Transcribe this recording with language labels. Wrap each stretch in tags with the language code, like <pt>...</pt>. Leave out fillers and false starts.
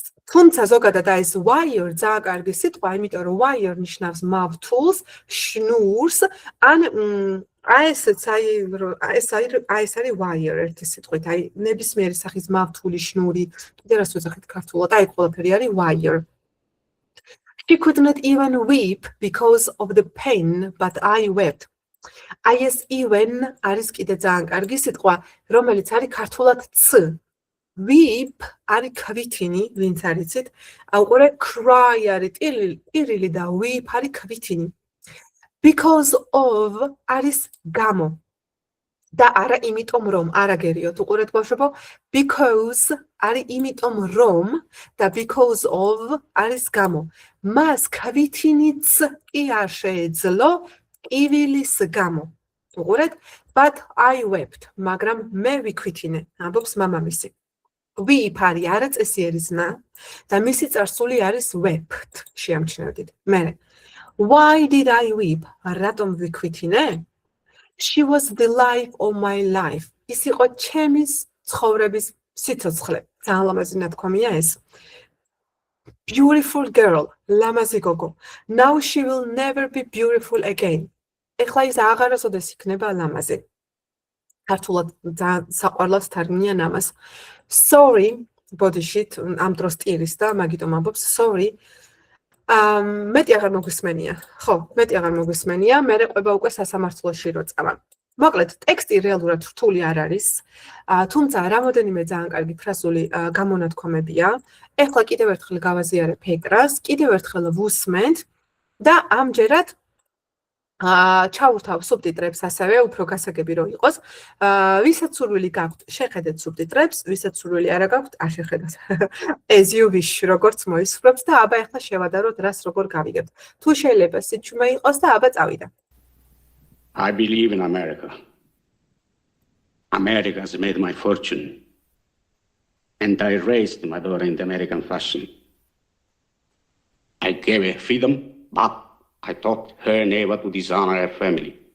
<ka>თუმცა ზოგადად ეს wire ძალიან კარგი სიტყვა, იმიტომ რომ wire ნიშნავს მავთულს, შნურს, ან ეს არის wire ერთი სიტყვით, აი ნებისმიერი სახის მავთული, შნური, კიდე რას ვეძახით ქართულად, აი ყველაფერი არის wire.</ka> <en>She could not even weep because of the pain, but I wept.</en> <ka>აი ეს even არის კიდე ძალიან კარგი სიტყვა, რომელიც არის ქართულად ც. Weep არის ქვითინი, ვინც არიცით, აუყურე cry არის ტირილი და weep არის ქვითინი. Because of არის გამო. და არა იმიტომ რომ, არა გერიოთ, უყურეთ ბავშვებო, because არის იმიტომ რომ და because of არის გამო. მას ქვითინიც კი არ შეეძლო კივილის გამო. უყურეთ,</ka> <en>but I wept,</en> <ka>მაგრამ მე ვიქვითინე, ამბობს მამამისი. Weep არის არაწესიერისნა და მისი წარსული არის wept. შეამჩნევდით. მერე.</ka> <en>Why did I weep?</en> <ka>რატომ ვიქვითინე?</ka> <en>She was the life of my life.</en> <ka>ის იყო ჩემის ცხოვრების სიცოცხლე. ძალიან ლამაზი ნათქვამია ეს.</ka> <en>Beautiful girl,</en> <ka>ლამაზი გოგო.</ka> <en>Now she will never be beautiful again.</en> <ka>ეხლა ის აღარასოდეს იქნება ლამაზი. ქართულად ძალიან საყვარლად თარგმნიან ამას. Sorry, ბოდიშით ამ დროს ტირის და მაგიტომ ამბობს sorry. მეტი აღარ მოგვისმენია. ხო, მეტი აღარ მოგვისმენია, მე ყვება უკვე სასამართლოში რო წავა. მოკლედ, ტექსტი რეალურად რთული არ არის, თუმცა რამოდენიმე ძალიან კარგი ფრაზული გამონათქვამებია. ეხლა კიდევ ერთხელ გავაზიარებ ეკრანს, კიდევ ერთხელ ვუსმენთ და ამჯერად ჩავურთავ სუბტიტრებს ასევე, უფრო გასაგები რო იყოს. ვისაც სურვილი გაქვთ, შეხედეთ სუბტიტრებს, ვისაც სურვილი არა გაქვთ, არ შეხედათ.</ka> <en>As you wish,</en> <ka>როგორც მოისურვებთ და აბა ეხლა შევადაროთ, რას როგორ გავიგებთ. თუ შეიძლება სიჩუმე იყოს და აბა წავიდა.</ka> <en>I believe in America. America has made my fortune. And I raised my daughter in the American fashion. I gave her freedom, but I taught her never to dishonor her family.</en>